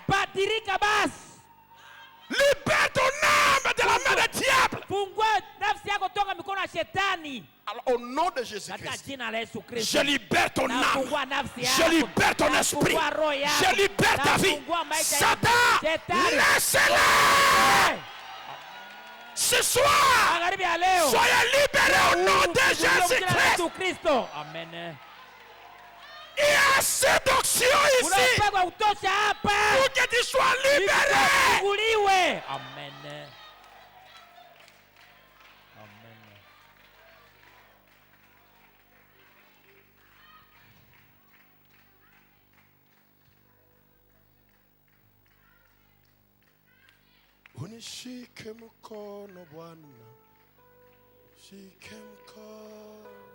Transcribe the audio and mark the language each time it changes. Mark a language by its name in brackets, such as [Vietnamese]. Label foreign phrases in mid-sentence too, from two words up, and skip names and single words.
[Swahili] Badilika basi. [French] Libère ton âme de la main du diable. [Swahili] Fungua nafsi yako toka mikono ya shetani. [French] Alors, au nom de [Swahili] Katika [French] Jésus-Christ, [Swahili] jina la Yesu Kristo. [French] je libère ton âme. [Swahili] Nafungua nafsi yako. [French] Je libère ton esprit. [Swahili] Nafungua roho yako. [French] Je libère ta vie. [Swahili] Nafungua maisha yako. [French] Satan, [Swahili] Shetani. [French] laissez-le. Ce soir, [Swahili] Magharibi ya leo. [French] soyez libérés au nom de [Swahili] Jina la [French] Jésus-Christ. [Swahili] Yesu Kristo. Amen. [French] Il y a séduction ici [Swahili] Unapigwa kutosha hapa. [French] pour que tu sois libéré. [Swahili] Funguliwe. Amen. Amen. Unishike mkono Bwana, shike mkono.